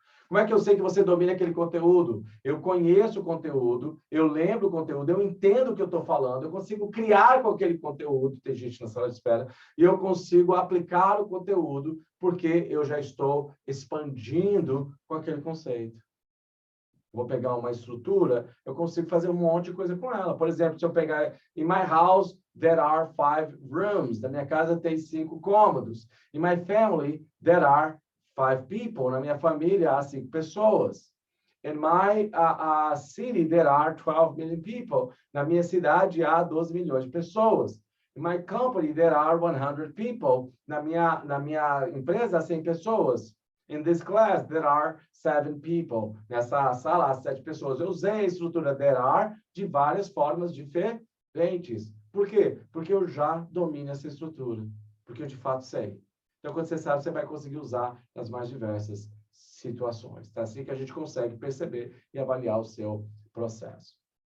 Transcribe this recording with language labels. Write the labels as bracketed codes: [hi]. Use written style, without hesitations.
[pt] Como é que eu sei que você domina aquele conteúdo? Eu conheço o conteúdo, eu lembro o conteúdo, eu entendo o que eu estou falando, eu consigo criar com aquele conteúdo, tem gente na sala de espera, e eu consigo aplicar o conteúdo porque eu já estou expandindo com aquele conceito. Vou pegar uma estrutura, eu consigo fazer um monte de coisa com ela. Por exemplo, se eu pegar [en] in my house, there are 5 rooms. [pt] Na minha casa tem 5 cômodos. [en] In my family, there are 5 people. [pt] Na minha família há 5 pessoas. [en] In my city, there are 12 million people. [pt] Na minha cidade há 12 milhões de pessoas. [en] In my company, there are 100 people. [pt] Na minha empresa há 100 pessoas. [en] In this class, there are 7 people. [pt] Nessa sala, há 7 pessoas. Eu usei a estrutura there are de várias formas diferentes. Por quê? Porque eu já domino essa estrutura. Porque eu, de fato, sei. Então, quando você sabe, você vai conseguir usar nas mais diversas situações. É assim que a gente consegue perceber e avaliar o seu processo.